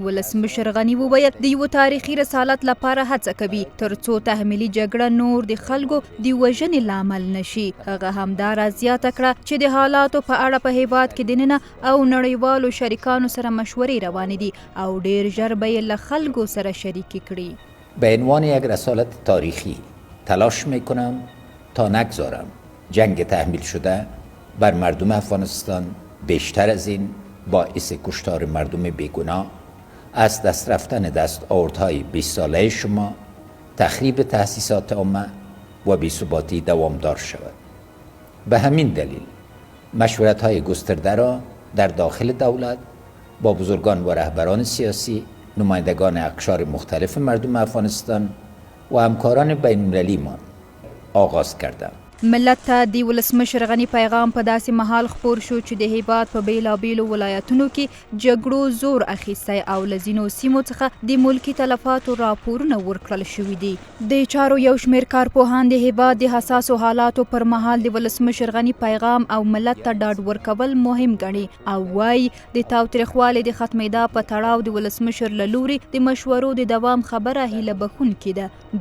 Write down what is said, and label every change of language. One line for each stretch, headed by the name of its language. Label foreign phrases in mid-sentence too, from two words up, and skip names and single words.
Pashto: ولسمشر غنی وویل د یو تاریخي رسالت لپاره هڅه کوي ترڅو تحمیلي جګړه نور د خلکو د وژنې لامل نشي. هغه همدارا زیاته کړه چې د حالاتو په اړه په هیواد کې دننه او نړیوالو شریکانو سره مشورې روانې دي او ډیر
Persian: به عنوان یک رسالت تاریخی تلاش میکنم تا نگذارم جنگ تحمیل شده بر مردم افغانستان بیشتر از این باعث کشتار مردم بیگناه، از دست رفتن دستاوردهای 20 ساله شما، تخریب تأسیسات عامه و بی‌ثباتی دوامدار شود. به همین دلیل مشورت‌های گسترده را در داخل دولت با بزرگان و رهبران سیاسی، نمایندگان اقشار مختلف مردم افغانستان و همکاران بین المللی ما آغاز کردم.
Pashto: ملت ته د ولسمشر غنی پیغام په داسې مهال خپور شو چې د هیواد په بیلابیلو ولایتونو کې جګړو زور اخیستی او له ځینو سیمو څخه د ملکي تلفاتو راپورونه ورکړل شوي دي. د چارو یو شمېر کارپوهان د هیواد د حساسو حالاتو پر مهال د ولسمشر غنی پیغام او ملت ته ډاډ ورکول مهم ګڼي او وایي د تاوتریخوالي د ختمېدا په تړاو د ولسمشر له لوري د مشورو د دوام خبره هیله بښونکې ده.